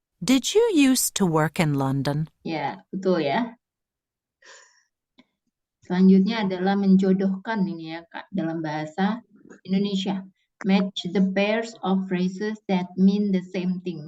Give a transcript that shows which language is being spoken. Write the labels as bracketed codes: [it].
[en] Did you used to work in London? [id] Ya, betul ya. Selanjutnya adalah menjodohkan ini ya Kak dalam bahasa Indonesia. [en] Match the pairs of phrases that mean the same thing.